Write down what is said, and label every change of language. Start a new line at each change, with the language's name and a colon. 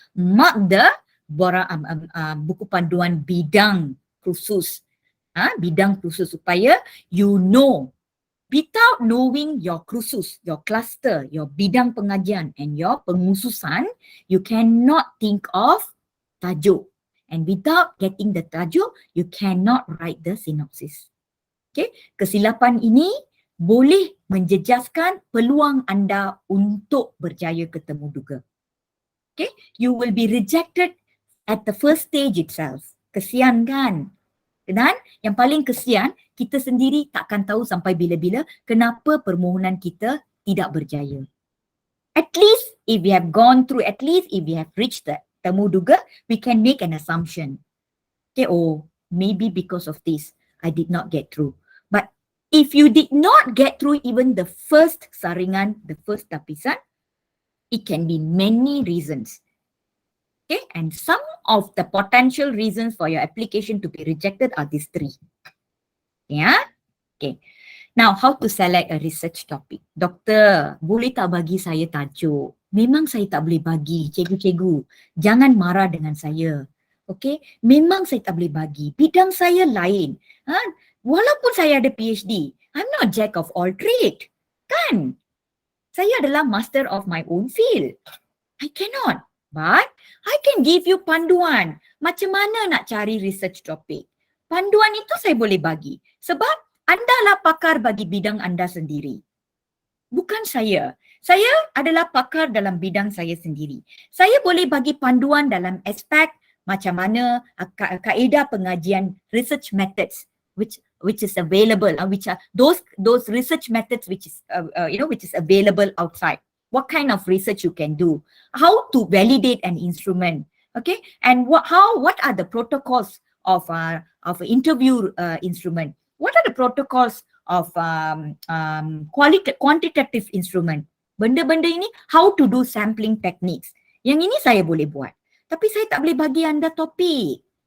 English: Mark the
Malay: buku panduan bidang khusus. Bidang khusus supaya
English: you know. Without knowing your khusus, your cluster, your bidang pengajian and your pengususan, you cannot think of tajuk. And without getting the tajuk, you cannot write the synopsis.
Malay: Okay, kesilapan ini boleh menjejaskan peluang anda untuk berjaya ketemu duga.
English: Okay, you will be rejected at the first stage itself.
Malay: Kesian kan? Dan yang paling kesian, kita sendiri takkan tahu sampai bila-bila kenapa permohonan kita tidak berjaya.
English: At least if we have gone through, at least if we have reached the temu duga, we can make an assumption. Okay, oh, maybe because of this, I did not get through. But if you did not get through even the first saringan, the first tapisan, it can be many reasons. Okay, and some of the potential reasons for your application to be rejected are these three. Yeah, okay. Now, how to select a research topic?
Malay: Doktor, boleh tak bagi saya tajuk? Memang saya tak boleh bagi, cikgu-cikgu. Jangan marah dengan saya. Okay, memang saya tak boleh bagi. Bidang saya lain. Walaupun saya ada PhD,
English: I'm not jack of all trade.
Malay: Kan? Saya adalah master of my own field.
English: I cannot. But I can give you panduan.
Malay: Macam mana nak cari research topic? Panduan itu saya boleh bagi. Sebab anda lah pakar bagi bidang anda sendiri. Bukan saya. Saya adalah pakar dalam bidang saya sendiri. Saya boleh bagi panduan dalam aspek macam mana kaedah pengajian
English: research methods which is available, which are those research methods which is which is available outside. What kind of research you can do? How to validate an instrument? Okay, and what are the protocols of interview instrument? What are the protocols of quantitative instrument?
Malay: Benda-benda ini,
English: how to do sampling techniques.
Malay: Yang ini saya boleh buat. Tapi saya tak boleh bagi anda topik.